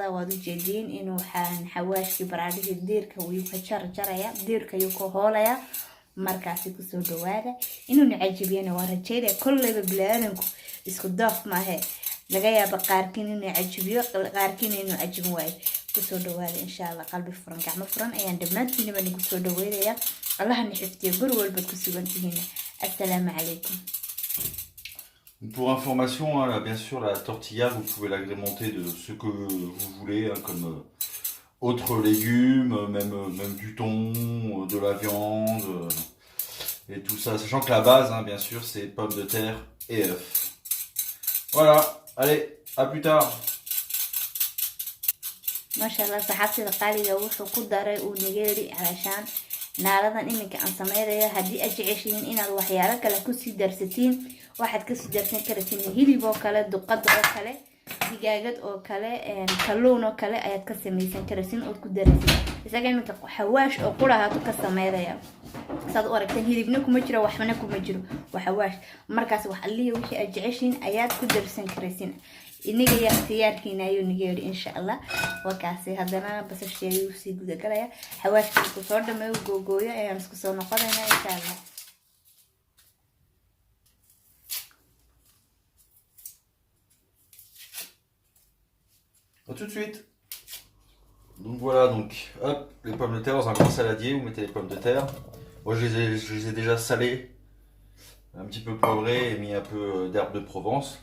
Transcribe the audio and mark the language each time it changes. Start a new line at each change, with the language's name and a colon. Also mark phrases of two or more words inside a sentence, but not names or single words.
Somali: waad u jeedin inuu waxaan xawaashki baraadhigi diirka uu ka jarjaraya diirka uu ka hoolaya markaasi ku soo dhawaada inuu nacajibiyo waa rajeeday kullayba bilaadanku isku daaf ma aha laga yaabo qaarkiin inuu cajibiyo qaarkiin inuu cajibin waayo ku soo dhawaada
Arabic: إن شاء الله
Somali: qalbi furan gacmo furan ayaan dhamaantiinaba nagu soo dhaweeyaa Allah na xifdiyo guri walba ku sugantihiin
Arabic: السلام عليكم.
French: Pour information, hein, là, bien sûr, la tortilla, vous pouvez l'agrémenter de ce que vous voulez, hein, comme autres légumes, même du thon, de la viande, et tout ça. Sachant que la base, hein, bien sûr, c'est pommes de terre et œufs. Voilà, allez, à plus tard.
Somali: Mashallah, saxaabtida qaaliga wuxuu ku daray uu nigeeri calashaan naaladan iminka aan sameeyo hadii aad jeceshiin inaad waxyaalo kale ku sii darsatiin waxaad ka sii darsan kartiin hilib oo kale duqad oo kale digaagad oo kale kalluun oo kale ayaad ka sameeysan kartiin oo ku darasiin isaga iminka xawaash oo qurahaatu ka sameeyaa saad u aragteen hilibna kuma jiro waxna kuma jiro waxawaash markaas wax aliyo wixii aad jeceshiin ayaad ku darsan kartiin inaga ya ikhtiyaarkiina ayuu nigeeri
Arabic: إن شاء الله
Somali: wakaasi hadana basasheeyo si guud galaya xawaashka ku soo dhameeyo googooyo ayaan isku soo noqonaynaa
Arabic: إن شاء الله.
French: A tout de suite. Donc voilà, donc hop, les pommes de terre dans un grand saladier, vous mettez les pommes de terre. Moi je les ai déjà salées, un petit peu poivrées et mis un peu d'herbe de Provence.